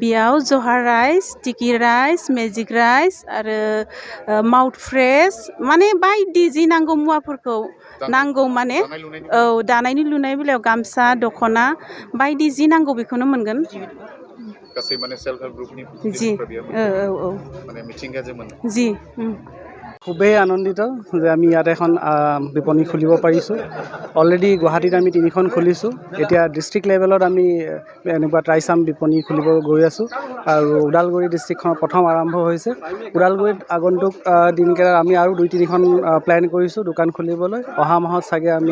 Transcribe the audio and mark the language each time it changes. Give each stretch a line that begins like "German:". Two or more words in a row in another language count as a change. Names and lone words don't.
Bodo: बेयाव
English: Johar rice sticky rice magic rice
Bodo: आरो
English: mouth fresh
Bodo: माने बायदि जि नांगौ मुवाफोरखौ नांगौ माने औ दानायनि लुनाय बेलायाव गामसा दख'ना बायदि जि नांगौ बेखौनो मोनगोन गासै माने
English: self help groupni জি औ মানে মিটিংগাজে মানে জি
Assamese: খুবেই আনন্দিত যে আমি ইয়াত এখন বিপণী খুলিব পাৰিছোঁ অলৰেডি গুৱাহাটীত আমি 3খন খুলিছোঁ এতিয়া
English: district levelot
Assamese: আমি এনেকুৱা ট্ৰাইচাম বিপণী খুলিব গৈ আছোঁ আৰু ওদালগুৰি ডিষ্ট্ৰিক্টখনৰ প্ৰথম আৰম্ভ হৈছে ওদালগুৰিত আগন্তুক দিনকেইটাত আমি আৰু 2-3খন প্লেন কৰিছোঁ দোকান খুলিবলৈ অহা মাহত চাগে আমি